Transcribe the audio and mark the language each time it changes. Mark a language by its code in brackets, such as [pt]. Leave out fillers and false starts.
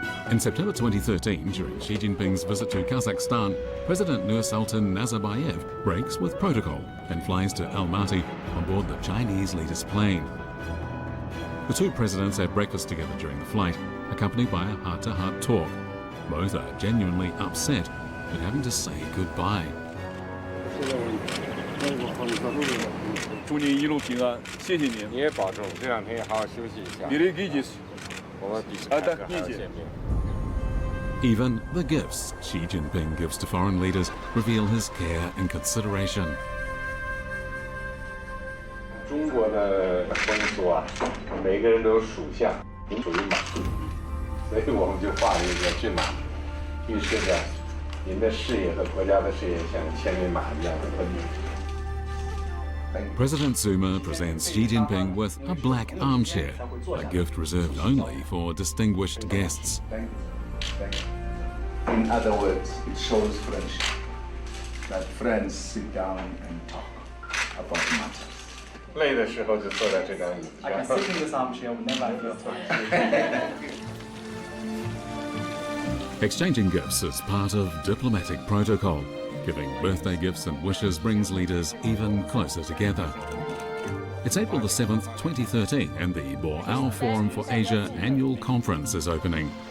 [en] In September 2013, during Xi Jinping's visit to Kazakhstan, President Nursultan Nazarbayev breaks with protocol and flies to Almaty on board the Chinese leader's plane. The two presidents had breakfast together during the flight, accompanied by a heart-to-heart talk. Both are genuinely upset at having to say goodbye. [zh] 祝你一路平安，谢谢您。你也保重，这两天也好好休息一下。你的理解，我们彼此还要见面。 [en] Even the gifts Xi Jinping gives to foreign leaders reveal his care and consideration. [zh] 中国的风俗啊，每个人都有属相，您属于马，所以我们就画了一个骏马，预示着您的事业和国家的事业像千里马一样的奔腾。 [en] President Zuma presents Xi Jinping with a black armchair, a gift reserved only for distinguished guests. In other words, it shows friendship, that friends sit down and talk about matters. [zh] 累的时候就坐在这张椅子上。 [en] I can sit in this armchair whenever I feel tired. Exchanging gifts is part of diplomatic protocol. Giving birthday gifts and wishes brings leaders even closer together. It's April the 7th, 2013, and the Boao Forum for Asia annual conference is opening.